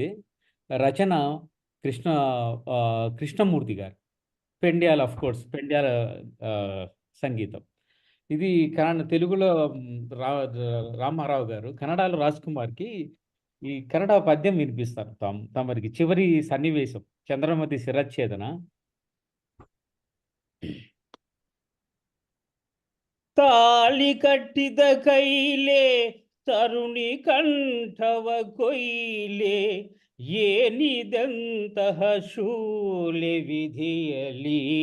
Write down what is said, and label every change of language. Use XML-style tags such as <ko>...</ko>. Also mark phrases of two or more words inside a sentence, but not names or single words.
<te>రచన కృష్ణమూర్తి గారు. పెండ్యాల,</te> <en>of course</en> <te>పెండ్యాల సంగీతం. ఇది తెలుగులో రామారావు గారు, కన్నడలో రాజ్ కుమార్కి ఈ కన్నడ పద్యం వినిపిస్తారు తమరికి. చివరి సన్నివేశం చంద్రమతి శిరచ్ఛేదన.</te> <kn>ತಾಳಿ ಕಟ್ಟಿದ ಕೈಲೆ ತರುಣಿ ಕಂಠವ ಕೊಯ್ಲೆ, ಏನಿದಂತಹ ಶೂಲೆ ವಿಧಿಯಲಿ.</kn>